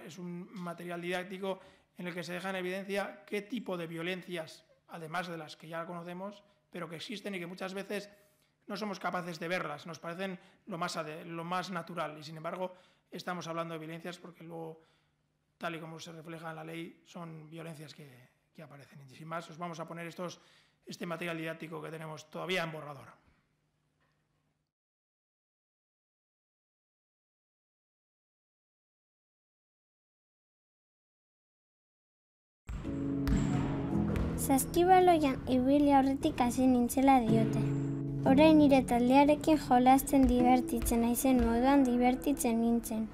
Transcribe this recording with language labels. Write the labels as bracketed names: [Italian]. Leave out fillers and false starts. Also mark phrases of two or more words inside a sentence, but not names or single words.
[Spanish] Es un material didáctico en el que se deja en evidencia qué tipo de violencias, además de las que ya conocemos, pero que existen y que muchas veces no somos capaces de verlas, nos parecen lo más natural y sin embargo estamos hablando de violencias porque luego, tal y como se refleja en la ley, son violencias que aparecen. Y sin más, os vamos a poner este material didáctico que tenemos todavía en borrador. [Basque] Saskibaloian ibili aurretik hasi nintzela diote. Orain nire taldearekin jolasten divertitzen naizen moduan divertitzen nintzen.